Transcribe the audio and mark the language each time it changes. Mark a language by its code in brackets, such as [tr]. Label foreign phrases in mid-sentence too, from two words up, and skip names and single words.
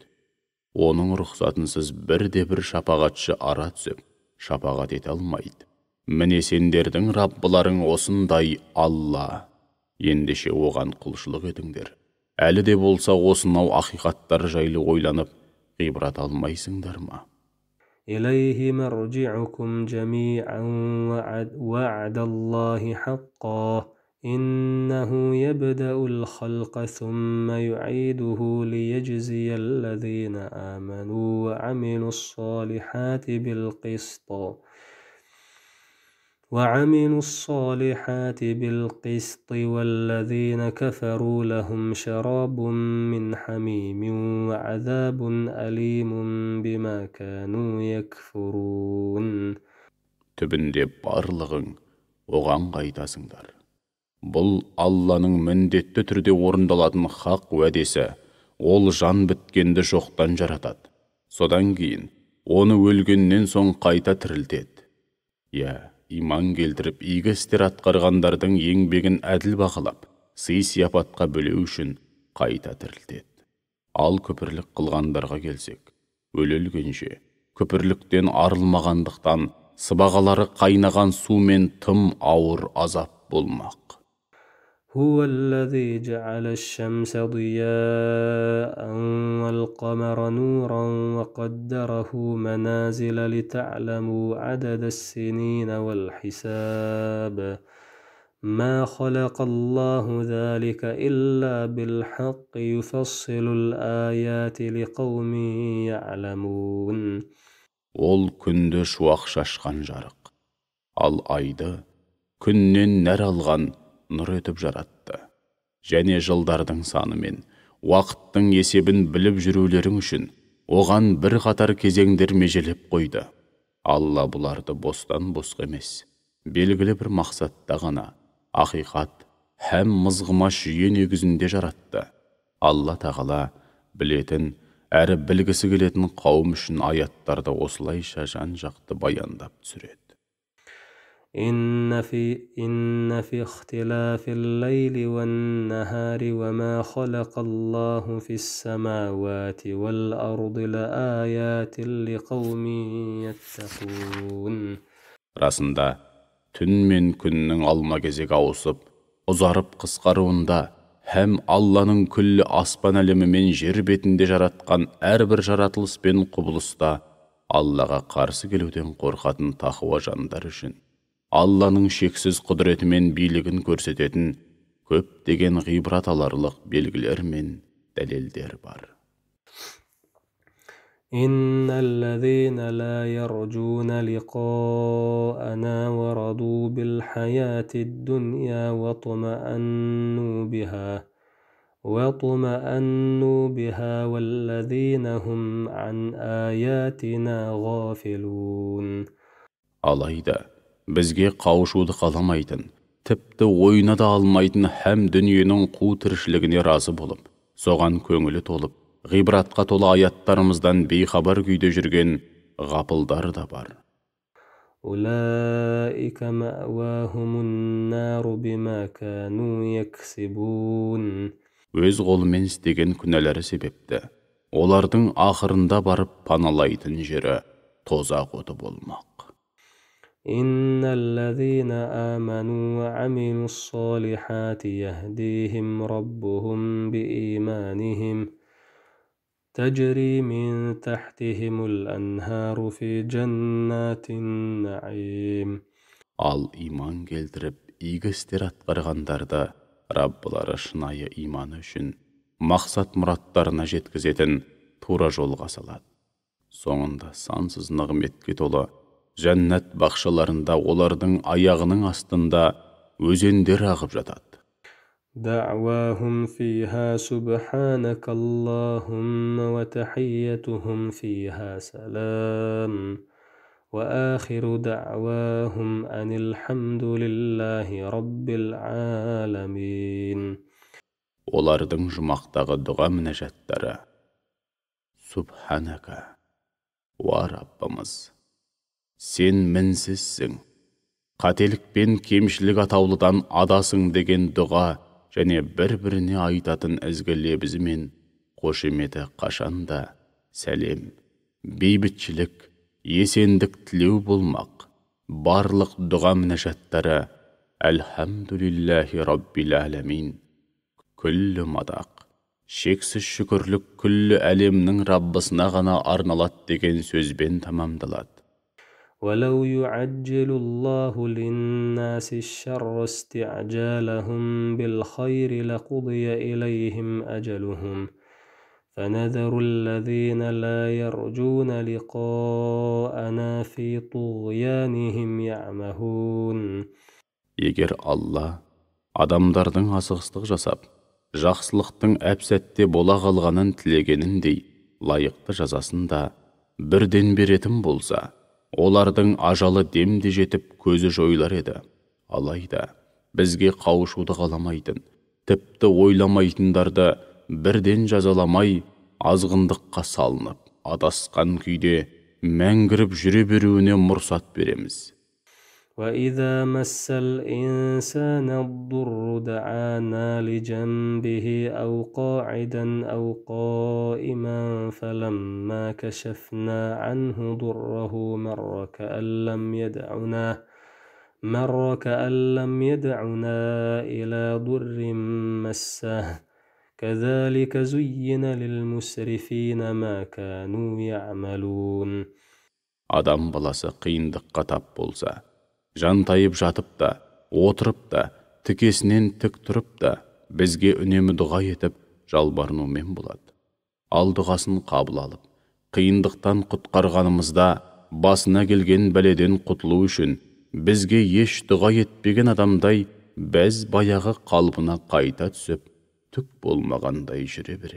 [kk] Оның рұқсатынсыз бірде-бір шапағатшы ара түсіп, шапағат ете алмайды. Міне сендердің Раббыларың осындай Алла. Ендеше оған құлшылық етіңдер. Әлі де болса осынау ақиқаттар жайлы ойланып, ғибрат алмайсыңдар ма? [ar] إليه مرجعكم جميعا وعد الله حقا إنه يبدأ الخلق ثم يعيده ليجزي الذين آمنوا وعملوا الصالحات بالقسط والذين كفروا لهم شراب من حميم وعذاب أليم بما كانوا يكفرون [kk] Түбінде барлығың оған қайтасыңдар. Бұл Алланың міндетті түрде орындалатын хақ уәдесі, ол жан біткенді жоқтан жаратады. Содан кейін оны өлгеннен соң қайта тірілтеді. Иман келтіріп, игі істер атқарғандардың еңбегін әділ бақылап, сый-сияпатқа бөлеу үшін қайта тірілтеді. Ал күпірлік қылғандарға келсек, өлгенше күпірліктен арылмағандықтан сыбағалары қайнаған сумен тым ауыр азап болмақ. [ar] هو الذي جعل الشمس ضياء والقمر نورا وقدره منازل لتعلموا عدد السنين والحساب ما خلق الله ذلك إلا بالحق يفصل الآيات لقوم يعلمون [kk] Ол күнді шуақ шашқан жарық, ал айды күннен нәр алған нұр етіп жаратты. Және жылдардың саны мен уақыттың есебін біліп жүрулерің үшін оған бір қатар кезеңдер межелеп қойды. Алла бұларды бостан босқа емес, белгілі бір мақсатта ғана ақиқат һәм мызғымас жүйе негізінде жаратты. Алла тағала білетін әрі білгісі келетін қауым үшін аяттарды осылайша жан-жақты баяндап түсіреді. [ar] إن في اختلاف الليل والنهار وما خلق الله في السماوات والأرض لآيات لقوم يتقون. [kk] Расында, түн мен күннің алма кезек ауысып, ұзарып қысқаруында, һәм Алланың күллі аспан әлемі мен жер бетінде жаратқан әрбір жаратылыс пен құбылыста Аллаға қарсы келуден қорқатын тақуа жандар үшін Алланың шексіз құдіреті мен билігін көрсететін көптеген ғибрат аларлық белгілер мен дәлелдер бар. [ar] إن الذين لا يرجون لقاءنا ورضوا بالحياة الدنيا واطمأنوا بها والذين هم عن آياتنا غافلون. [kk] Алайда, бізге қауышуды қаламайтын, тіпті ойына да алмайтын һәм дүниенің қу тіршілігіне разы болып, соған көңілі толып, ғибратқа толы аяттарымыздан бейхабар күйде жүрген ғапылдар да бар. [ar] أولئك مأواهم النار بما كانوا يكسبون. [kk] Өз қолымен істеген күнәлері себепті, олардың ақырында барып паналайтын жері тозақ оты болмақ. [ar] إن الذين آمنوا وعملوا الصالحات يهديهم ربهم بإيمانهم تجري من تحتهم الأنهار في جنات النعيم. [kk] Ал иман келтіріп, игі істер атқарғандарды Раббылары шынайы иманы үшін мақсат мұраттарына жеткізетін тура жолға салады. Соңында сансыз нығметке толы жәннат бақшаларында олардың аяғының астында өзендер ағып жатады. [ar] دعواهم فيها سبحانك اللهم وتحيتهم فيها سلام وآخر دعواهم أن الحمد لله رب العالمين. [kk] Олардың жұмақтағы дұға мінәжаттары: Субханака, уа Раббымыз, сен мінсізсің, қателік пен кемшілік атаулыдан адасың деген дұға және бір-біріне айтатын ізгі лебізі мен қошеметі қашанда сәлем, бейбітшілік, есендік тілеу болмақ. Барлық дұға мінәжаттары [ar] الحمد لله رب العالمين. [kk] Күллі мадақ, шексіз шүкірлік күллі әлемнің Раббысына ғана арналады деген сөзбен тамамдалады. [ar] ولو يعجل الله للناس الشر استعجالهم بالخير لقضي إليهم أجلهم فنذر الذين لا يرجون لقاءنا في طغيانهم يعمهون. [kk] Егер Алла адамдардың асығыстық жасап, жақсылықтың әп-сәтте бола қалғанын тілегеніндей лайықты жазасын да бірден беретін болса, олардың ажалы демде жетіп көзі жойылар еді. Алайда, бізге қауышуды қаламайтын, тіпті ойламайтындарды бірден жазаламай, азғындыққа салынып, адасқан күйде мәңгіріп жүре беруіне мұрсат береміз. [ar] وإذا مس الإنسان الضر دعانا لجنبه أو قاعدا أو قائما فلما كشفنا عنه ضره مر كأن لم يدعنا إلى ضر مسه كذلك زين للمسرفين ما كانوا يعملون. [kk] Адам баласы қиындыққа тап болса, жантайып жатып та, отырып та, тікесінен тік тұрып та, бізге үнемі дұға етіп, жалбарынумен болады. Ал дұғасын қабыл алып, қиындықтан құтқарғанымызда, басына келген бәледен құтылу үшін, бізге еш дұға етпеген адамдай, біз баяғы қалпына қайта түсіп, түк болмағандай жүре береді.